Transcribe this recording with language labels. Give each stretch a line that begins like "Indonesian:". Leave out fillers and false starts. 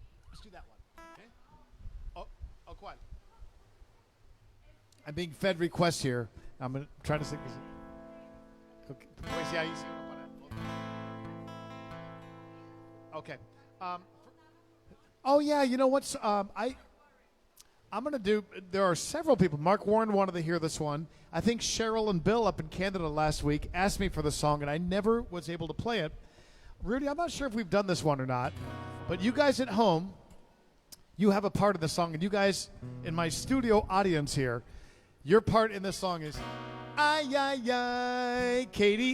English: Let's do that one. Okay. Oh,
Spanish: ¿cuál?
English: I'm being fed requests here. I'm going to try to sing this. Okay.
Spanish: Pues ya hice uno para- Okay.
English: Oh, yeah, you know what's... I'm going to do, there are several people. Mark Warren wanted to hear this one. I think Cheryl and Bill up in Canada last week asked me for the song, and I never was able to play it. Rudy, I'm not sure if we've done this one or not, but you guys at home, you have a part of the song, and you guys in my studio audience here, your part in this song is, ay, ay, ay, Katie.